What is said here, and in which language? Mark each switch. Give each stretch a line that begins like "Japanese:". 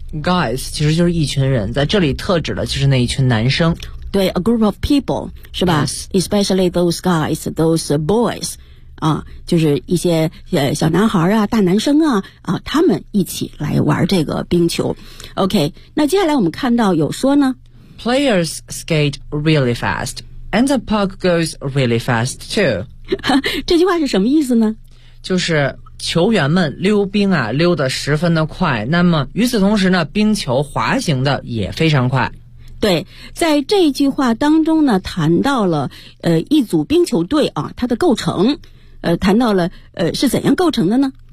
Chinese: guys 其实就是一群人，在这里特指的就是那一群男生，对，
English: a group of people
Chinese: 是吧、
English: especially those guys， those boys、
Chinese: 就是一些小男孩啊大男生啊、他们一起来玩这个冰球。 OK， 那接下来我们看到有说呢，
English: Players skate really fast, and the puck goes really fast too.
Chinese: 这句话是什么意思呢？就是球员们溜冰啊，溜得十分的快。那么与此同时呢，冰球滑行的也非常快。对，在这一句话当中呢，谈到了一组冰球队啊，它的构成，谈到了是怎样构成的呢？